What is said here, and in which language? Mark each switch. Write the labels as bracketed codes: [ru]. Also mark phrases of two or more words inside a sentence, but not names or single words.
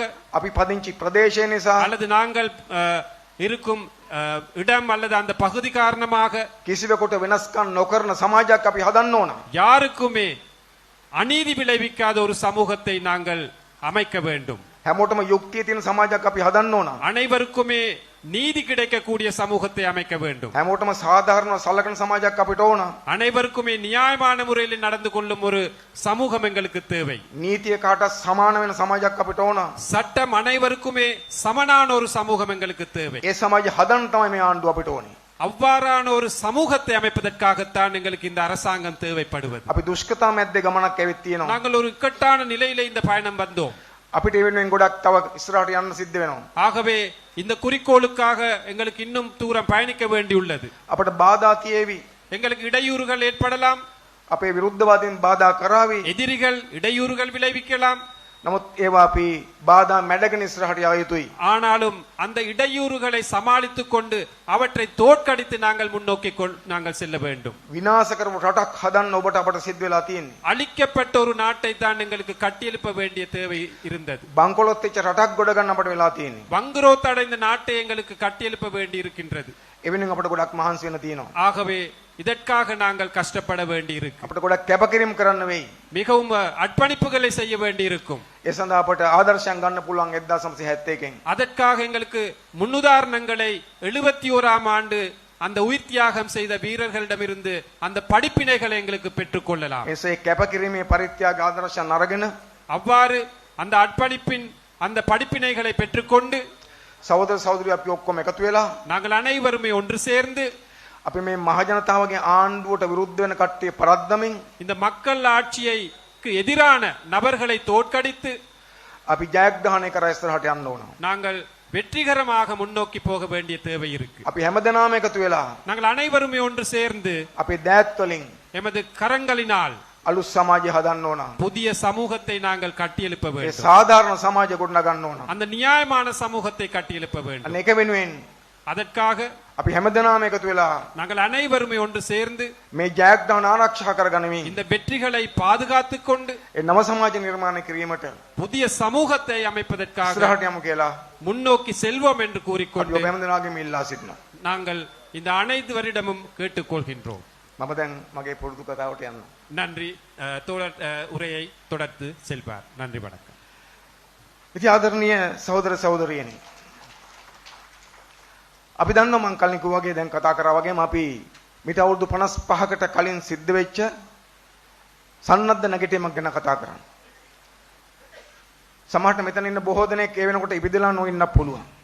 [si] අපි පදිංචි ප්‍රදේශය නිසා, [ta] அல்லது நாங்கள் இருக்கும் இடம் அல்லது அந்த பகுதி காரணமாக [si] කිසිවෙකුට වෙනස්කම් නොකරන සමාජයක් අපි හදන්න ඕන. [ta] யாருக்குமே அநீதி விளைவிக்காத ஒரு சமூகத்தை நாங்கள் அமைக்க வேண்டும். [si] හැමෝටම යුක්තිය තියෙන සමාජයක් අපි හදන්න ඕන. [ta] அனைவருக்குமே நீதி கிடைக்கக்கூடிய சமூகத்தை அமைக்க வேண்டும். [si] හැමෝටම සාධාරණ සලකන සමාජයක් අපිට ඕන. [ta] அனைவருக்குமே நியாயமான முறையில் நடந்து கொள்ளும் ஒரு சமூகம் எங்களுக்கு தேவை. [si] නීතිය කාටත් සමාන වෙන සමාජයක් අපිට ඕන. [ta] சட்டம் அனைவருக்குமே சமனான ஒரு சமூகம் எங்களுக்கு தேவை. [si] ඒ සමාජය හදන්න තමයි මේ ආණ්ඩුව අපිට ඕනේ. [ta] அவ்வாறான ஒரு சமூகத்தை அமைப்பதற்காகத்தான் எங்களுக்கு இந்த அரசாங்கம் தேவைப்படுவது. [si] අපි දුෂ්කරතා මැද්දේ ගමනක් ඇවිත් තියෙනවා. [ta] நாங்கள் ஒரு இக்கட்டான நிலையில இந்த பயணம் வந்தோம். [si] අපිට ඒ වෙනුවෙන් ගොඩක් තව ඉස්සරහට යන්න සිද්ධ වෙනවා. [ta] ஆகவே இந்த குறிக்கோளுக்காக எங்களுக்கு இன்னும் தூரம் பயணிக்க வேண்டியுள்ளது. [si] අපට බාධා තියේවි. [ta] எங்களுக்கு இடையூறுகள் ஏற்படலாம். [si] අපේ විරුද්ධවාදීන් බාධා කරાવી. [ta] எதிரிகள் இடையூறுகள் விளைவிக்கலாம். [si] නමුත් ඒවා අපි බාධා මැඩගෙන ඉස්සරහට යා යුතුයි. [ta] ஆனாலும் அந்த இடையூறுகளை சமாளித்துக் கொண்டு அவற்றை தோற்கடித்து நாங்கள் முன்னோக்கி நாங்கள் செல்ல வேண்டும். [si] විනාශ කරපු රටක් හදන්න ඔබට අපට සිද්ධ වෙලා තියෙන්නේ. [ta] அழிக்கப்பட்ட ஒரு நாட்டை தான் எங்களுக்கு கட்டியெழுப்ப வேண்டிய தேவை இருந்தது. [si] බංකොලොත් වෙච්ච රටක් ගොඩ ගන්න අපට වෙලා තියෙන්නේ. [ta] வங்குரோத் அடைந்த நாட்டை எங்களுக்கு கட்டியெழுப்ப வேண்டி இருக்கின்றது. [si] එවෙනින් අපට ගොඩක් මහන්සි වෙන තියෙනවා. [ta] ஆகவே இதற்காக நாங்கள் கஷ்டப்பட வேண்டி இருக்கு. [si] අපට ගොඩක් කැපකිරීම කරන්න වෙයි. [ta] மிகவும் அர்ப்பணிப்புகளை செய்ய வேண்டி இருக்கும். [si] ඒ සඳහා අපට ආදර්ශයන් ගන්න පුළුවන් 1971 [ta] அதற்காக எங்களுக்கு முன்னுதாரணங்களை 71ஆம் ஆண்டு அந்த உயிர் தியாகம் செய்த வீரர்களிடமிருந்து அந்த படிப்பினைகளை எங்களுக்கு பெற்றுக்கொள்ளலாம். [si] එසේ කැපකිරීමේ පරිත්‍යාග ආදර්ශයන් අරගෙන [ta] அவ்வாறு அந்த அர்ப்பணிப்பின் அந்த படிப்பினைகளை பெற்றுக்கொண்டு [si] සහෝදර සහෝදරියෝ අපි ඔක්කොම එකතු වෙලා [ta] நாங்கள் அனைவருமே ஒன்று சேர்ந்து [si] අපි මේ මහජනතාවගේ ආණ්ඩුවට විරුද්ධ වෙන කට්ටිය පරද්දමින් [ta] இந்த மக்கள் ஆட்சியைக்கு எதிரான நபர்களை தோற்கடித்து [si] අපි ජයග්‍රහණය කර ඉස්සරහට යන්න ඕන. [ta] நாங்கள் வெற்றிகரமாக முன்னோக்கி போக வேண்டிய தேவை இருக்கு. [si] අපි හැමදෙනාම එකතු වෙලා [ta] நாங்கள் அனைவருமே ஒன்று சேர்ந்து [si] අපේ දෑත් වලින් [ta] எமது கரங்களினால் [si] අලුත් සමාජය හදන්න ඕන. [ta] புதிய சமூகத்தை நாங்கள் கட்டியெழுப்ப [si] ඒ [ta] வேண்டும். [si] සාධාරණ සමාජය ගොඩනගන්න ඕන. [ta] அந்த நியாயமான சமூகத்தை கட்டியெழுப்ப வேண்டும். [si] අන්න ඒක වෙනුවෙන් [ta] அதற்காக [si] අපි හැමදෙනාම එකතු වෙලා [ta] நாங்கள் அனைவருமே ஒன்று சேர்ந்து [si] මේ ජයග්‍රහණ ආරක්ෂා කරගනිමින් [ta] இந்த வெற்றிகளை பாதுகாத்துக் கொண்டு [si] ඒ නව සමාජ නිර්මාණය කිරීමට [ta] புதிய சமூகத்தை அமைப்பதற்காக [si] ඉස්සරහට යමු කියලා [ta] முன்னோக்கி செல்வோம் என்று [si] අපි [ta] கூறிக்கொண்டு [si] ඔබ හැමදෙනාගේම ඉල්ලා සිටිනවා. [ta] நாங்கள் இந்த அனைத்து வருடமும் கேட்டுக்கொள்கின்றோம். [si] මම දැන් මගේ පුරුදු කතාවට යන්න. [ta] நன்றி. தோழர் உரையை தொடர்ந்து செல்வார். நன்றி, வணக்கம். [si] ඉතින් ආදරණීය සහෝදර සහෝදරියනි, අපි දන්නවා මං කලින් කිව්වා වගේ දැන් කතා කරා වගේම අපි මිට අවුරුදු 55කට කලින් සිද්ධ වෙච්ච සන්නද්ධ නැගිටීමක් ගැන කතා කරන්නේ. සමහරට මෙතන ඉන්න බොහෝ දෙනෙක් ඒ වෙනකොට ඉපදෙලා නොඉන්නත් පුළුවන්.